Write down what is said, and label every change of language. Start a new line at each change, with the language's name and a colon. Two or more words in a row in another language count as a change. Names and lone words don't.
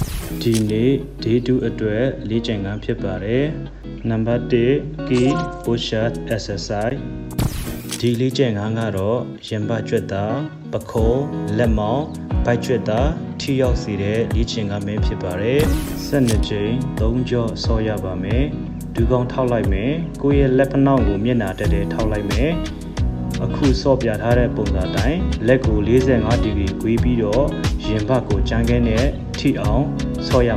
Burmese: ဒီနေ့ day 2 အတွက်လေ့ကျင့်ခန်းဖြစ်ပါတယ်နံပါတ်1
English: key push up exercise
Burmese: ဒီလေ့ကျင့်ခန်းကတော့ရင်ဘတ်ကျွတ်တာပခုံးလက်မောင်းဘိုက်ကျွတ်တာထိရောက်စေတဲ့လေ့ကျင့်ခန်းပဲဖြစ်ပါတယ်12ကြိမ်3ကြော့ဆော့ရပါမယ်ဒူးကော င်းထောက်လိုက်မယ်ကိုယ့်ရဲ့လက်ဖနှောင်းကိုမျက်နှာတက်တဲ့ထောက်လိုက်မယ်အခုဆော့ပြထားတဲ့ပုံစံတိုင်းလက်ကို45ဒီဂရီကွေးပြီးတော့ရင်ဘတ်ကိုကြမ်းခဲနဲ့ထိအောင်ဆော့ရ